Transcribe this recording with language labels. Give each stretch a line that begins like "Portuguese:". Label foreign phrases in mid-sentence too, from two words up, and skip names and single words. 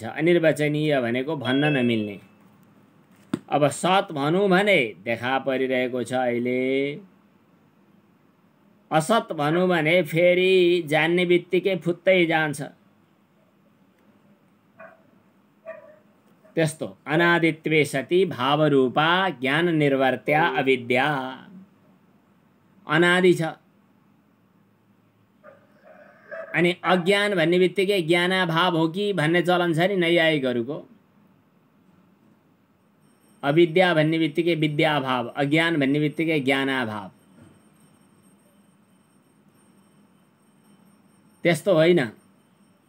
Nepali: अनिर्वचनीय भनेको भन्न नमिल्ने। अब सत भनौँ भने देखा परिरहेको छ अहिले, असत भनौँ भने फेरि जान्ने बित्तिकै फुत्तै जान्छ।
Sanskrit: त्यस्तो अनादित्वे सति भावरूपा ज्ञान निर्वर्त्या अविद्या,
Nepali: अनादि छ। अनि अज्ञान भन्ने बित्तिकै ज्ञानाभाव हो कि भन्ने चलन छ नि नैयायिकहरूको। अविद्या भन्ने बित्तिकै विद्याभाव, अज्ञान भन्ने बित्तिकै ज्ञानाभाव। त्यस्तो होइन।